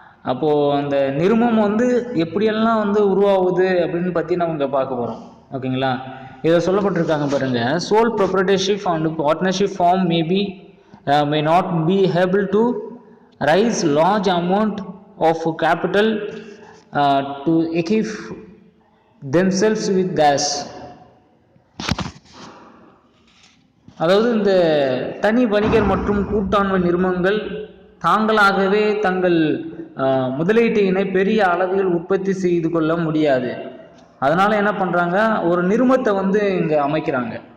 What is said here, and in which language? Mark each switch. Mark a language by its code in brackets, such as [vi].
[ta] அப்போது அந்த நிறுமம் வந்து எப்படியெல்லாம் வந்து உருவாகுது அப்படின்னு பற்றி நம்ம இங்கே பார்க்க போகிறோம். ஓகேங்களா? இதை சொல்லப்பட்டிருக்காங்க பாருங்கள். [en] Sole proprietorship and partnership firm may not be able to raise large amount of capital to equip themselves with gas. [ta] அதாவது இந்த தனி வணிகர் மற்றும் கூட்டாண்மை நிறுவனங்கள் தாங்களாகவே தங்கள் முதலீட்டினை பெரிய அளவில் உற்பத்தி செய்து கொள்ள முடியாது. அதனால் என்ன பண்ணுறாங்க, ஒரு நிறுவனத்தை வந்து இங்கே அமைக்கிறாங்க.